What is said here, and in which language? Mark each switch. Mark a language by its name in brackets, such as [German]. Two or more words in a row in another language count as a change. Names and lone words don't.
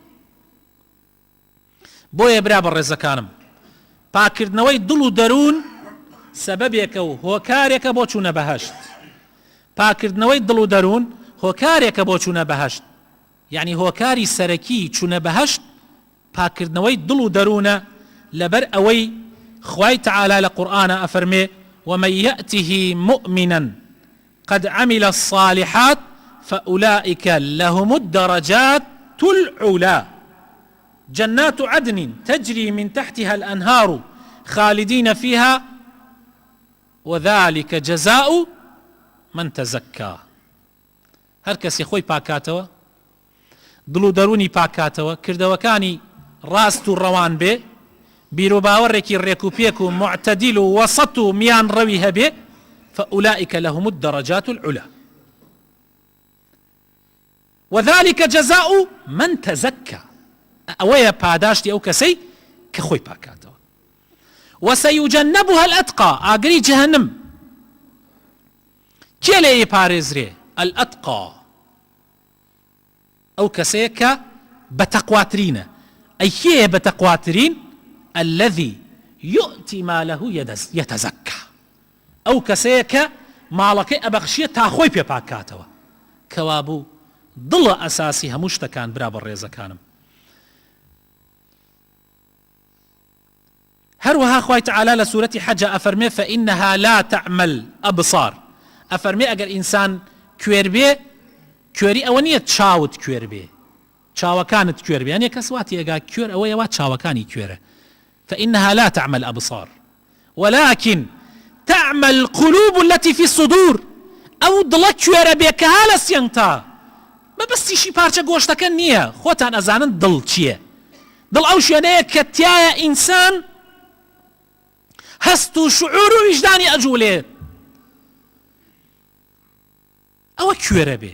[Central Kurdish] بۆیە برا بە ڕێزەکانم، پاکردنەوەی دڵ و دەروون سەبەبێکە و هۆکارێکە بۆ چوونە بەهەشت. پاکردنەوەی دڵ و دەروون هۆکارێکە بۆ چوونە بەهەشت. یعنی هۆکاری سەرەکی چوونە بەهەشت پاکردنەوەی دڵ و دەروونە. لەبەر ئەوەی خوای تەعالا لە قورئانە ئەفەرمێ [Arabic] ومن يأته مؤمنا قد عمل الصالحات فأولئك لهم الدرجات العلى جنات عدن تجري من تحتها الأنهار خالدين فيها وذلك جزاء من تزكى. [Central Kurdish] هەر کەسێ خۆی پاکاتەوە، دڵ و دەرونی پاکاتەوە، کردەوەکانی ڕاست و ڕەوان بێ، بیر و باوەڕێکی ڕێک و پێک و معتەدیل و وەسەط و میان ڕەوی هەبێ، [Arabic] فأولئك لهم الدرجات العلى وذلك جزاء من تزكى. [Central Kurdish] ئەوەیە پاداشتی ئەو کەسەی کە خۆی پاکاتەوە. [Arabic] وسيجنبها الأتقى. [Central Kurdish] ئاگری جەهەنم کێ لێی پارێزرێ؟ الأتقى، ئەو کەسەیە کە بەتەقواترینە. ئەی کێیە بەتەقواترین؟ [Arabic] الذي يؤتي ماله يتزكى. [Central Kurdish] ئەو کەسەیە کە ماڵەکەی ئەبەخشیە تا خۆی پێ پاکاتەوە. کەوابوو دڵە ئەساسی هەموو شتەکان. برا بە ڕێزەکانم، هەروەها خوای تەعالا لە سوورەتی حەج ئەفەرمێ [Arabic] فإنها لا تعمل أبصار. [Central Kurdish] ئەفەرمێ ئەگەر ئینسان کوێر بێ، کوێری ئەوە نییە چاوت کوێر بێ، چاوەکانت کوێر بێ. یانێ کەس واتی ئەگا کوێر ئەوەیەوە چاوەکانی کوێرە. [Arabic] فإنها لا تعمل أبصار ولكن تعمل القلوب التي في الصدور. [Central Kurdish] ئەو دڵە کوێرە بێ کە ها لە سێنگتا. مەبەستیشی پارچە گۆشتەکە نییە. خۆتان ئەزانن دڵ چییە. دڵ ئەو شوێنەیە کە تایە ئینسان هەست و شعور و ویجدانی ئەجوولێ. ئەوە کوێرە بێ.